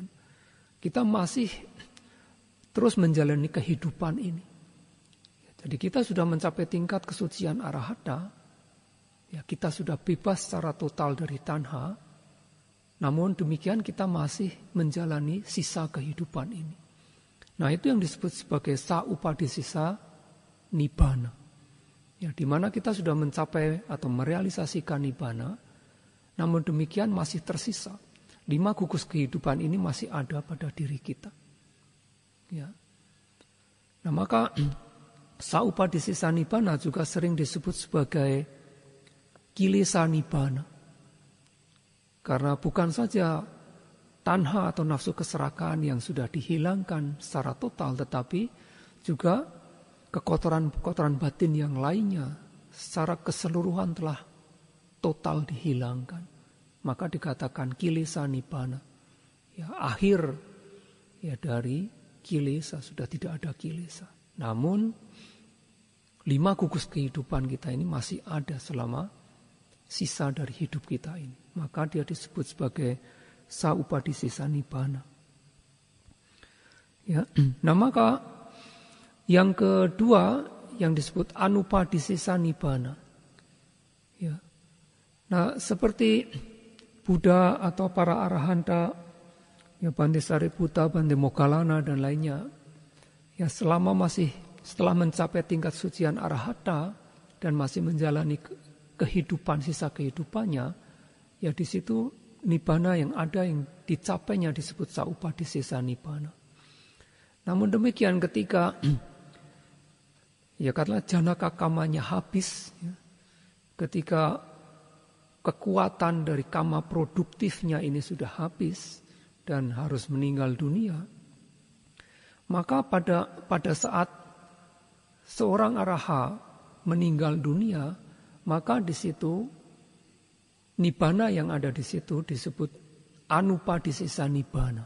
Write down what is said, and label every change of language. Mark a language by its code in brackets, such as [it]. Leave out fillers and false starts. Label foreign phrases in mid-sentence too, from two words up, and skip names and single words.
[id] Kita masih terus menjalani kehidupan ini. Jadi kita sudah mencapai tingkat kesucian arahata, ya kita sudah bebas secara total dari tanha. Namun demikian kita masih menjalani sisa kehidupan ini. Nah itu yang disebut sebagai [pi] sa-upadisesa nibbana. [id] Ya, di mana kita sudah mencapai atau merealisasikan nibbana, namun demikian masih tersisa. 5 gugus kehidupan ini masih ada pada diri kita. Ya. Nah maka [pi] sa-upadisesa nibbana [id] juga sering disebut sebagai [pi] kilesa nibbana. [id] Karena bukan saja tanha atau nafsu keserakahan yang sudah dihilangkan secara total, tetapi juga kekotoran-kekotoran batin yang lainnya secara keseluruhan telah total dihilangkan. Maka dikatakan [pi] kilesa nibbana. [id] Ya, akhir ya dari kilesa, sudah tidak ada kilesa. Namun 5 gugus kehidupan kita ini masih ada selama sisa dari hidup kita ini. Maka dia disebut sebagai [pi] sa-upadisesa nibbana. [id] Ya, nah maka yang kedua yang disebut [pi] anupadisesa nibbana. [id] Ya. Nah, seperti Buddha atau para arahanta, ya Bante Sariputta, Bante Moggallana dan lainnya, ya setelah mencapai tingkat sucian arahata dan masih menjalani kehidupan sisa kehidupannya, ya di situ nibbana yang ada yang dicapainya disebut [pi] sa-upadisesa nibbana. [id] Namun demikian ketika ya katakanlah janaka kamanya habis, ya, ketika kekuatan dari kama produktifnya ini sudah habis dan harus meninggal dunia, maka pada saat seorang araha meninggal dunia, maka di situ nibbana yang ada di situ disebut [pi] anupadisesa nibbana.